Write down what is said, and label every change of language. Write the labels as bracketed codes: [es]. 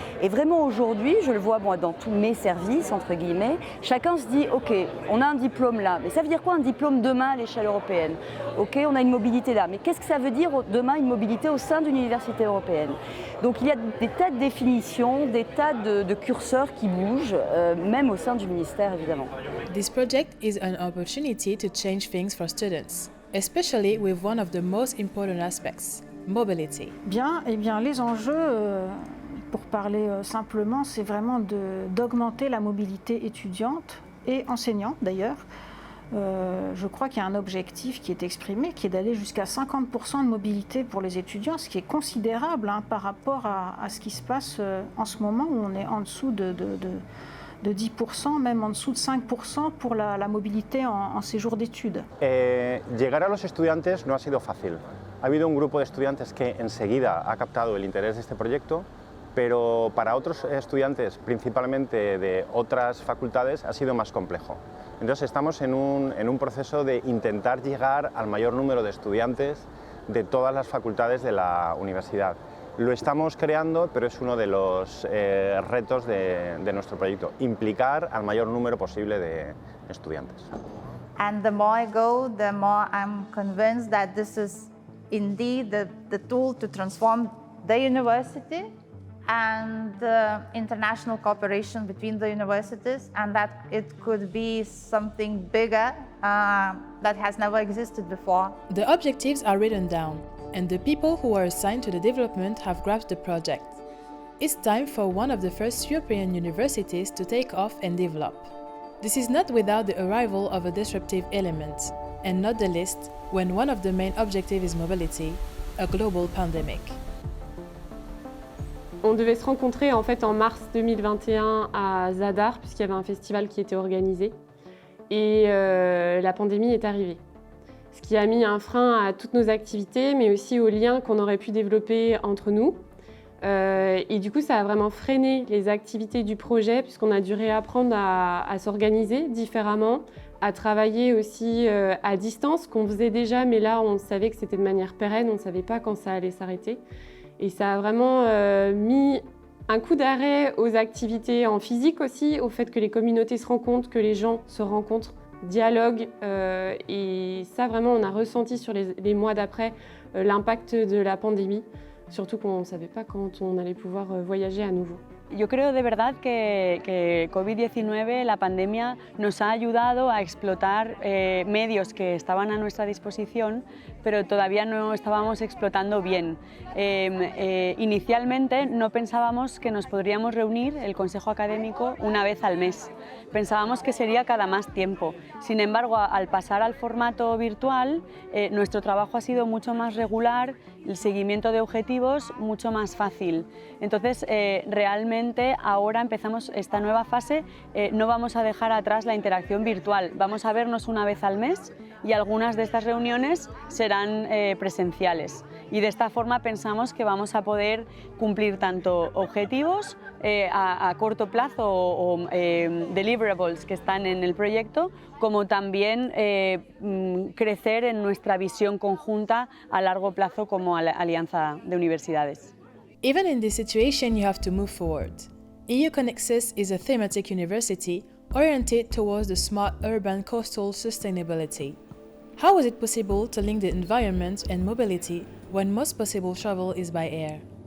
[fr] Et vraiment aujourd'hui, je le vois moi dans tous mes services, entre guillemets, chacun se dit, ok, on a un diplôme là, mais ça veut dire quoi un diplôme demain à l'échelle européenne? Ok, on a une mobilité là, mais qu'est-ce que ça veut dire demain une mobilité au sein d'une université européenne? Donc il y a des tas de définitions, des tas de curseurs qui bougent, même au sein du ministère évidemment. [en] This project is an opportunity to change things for students, especially with one of the most important aspects, mobility. [fr] Bien, eh bien les enjeux, pour parler simplement, c'est vraiment d'augmenter la mobilité étudiante et enseignante d'ailleurs. Je crois qu'il y a un objectif qui est exprimé, qui est d'aller jusqu'à 50% de mobilité pour les étudiants, ce qui est considérable par rapport à ce qui se passe en ce moment, où on est en dessous de 10%, même en dessous de 5% pour la mobilité en séjour d'études. [es] Llegar a los estudiantes no ha sido fácil. Ha habido un grupo de estudiantes que enseguida ha captado el interés de este proyecto, pero para otros estudiantes, principalmente de otras facultades, ha sido más complejo. Entonces estamos en un proceso de intentar llegar al mayor número de estudiantes de todas las facultades de la universidad. Lo estamos creando, pero es uno de los retos de nuestro proyecto, implicar al mayor número posible de estudiantes. [en] And the more I go, the more I'm convinced that this is indeed the tool to transform the university and international cooperation between the universities, and that it could be something bigger that has never existed before. The objectives are written down, and the people who are assigned to the development have grasped the project. It's time for one of the first European universities to take off and develop. This is not without the arrival of a disruptive element, and not the least when one of the main objectives is mobility, a global pandemic. [fr] On devait se rencontrer en fait en mars 2021 à Zadar, puisqu'il y avait un festival qui était organisé. Et la pandémie est arrivée. Ce qui a mis un frein à toutes nos activités, mais aussi aux liens qu'on aurait pu développer entre nous. Et du coup, ça a vraiment freiné les activités du projet, puisqu'on a dû réapprendre à s'organiser différemment, à travailler aussi à distance, qu'on faisait déjà, mais là, on savait que c'était de manière pérenne, on ne savait pas quand ça allait s'arrêter. Et ça a vraiment mis un coup d'arrêt aux activités en physique aussi, au fait que les communautés se rencontrent, que les gens se rencontrent, dialoguent. Et ça, vraiment, on a ressenti sur les mois d'après l'impact de la pandémie, surtout qu'on ne savait pas quand on allait pouvoir voyager à nouveau. [es] Yo creo de verdad que COVID-19, la pandemia, nos ha ayudado a explotar medios que estaban a nuestra disposición, pero todavía no estábamos explotando bien. Inicialmente no pensábamos que nos podríamos reunir, el Consejo Académico, una vez al mes. Pensábamos que sería cada más tiempo. Sin embargo, al pasar al formato virtual, nuestro trabajo ha sido mucho más regular, el seguimiento de objetivos mucho más fácil. Entonces, realmente ahora empezamos esta nueva fase, no vamos a dejar atrás la interacción virtual. Vamos a vernos una vez al mes y algunas de estas reuniones serán presenciales. Y de esta forma pensamos que vamos a poder cumplir tanto objetivos a corto plazo o deliverables que están en el proyecto, como también crecer en nuestra visión conjunta a largo plazo como alianza de universidades. [en] Even in this situation, you have to move forward. EU-CONEXUS is a thematic university oriented towards the smart urban coastal sustainability. How was it possible to link the environment and mobility when most possible travel is by air?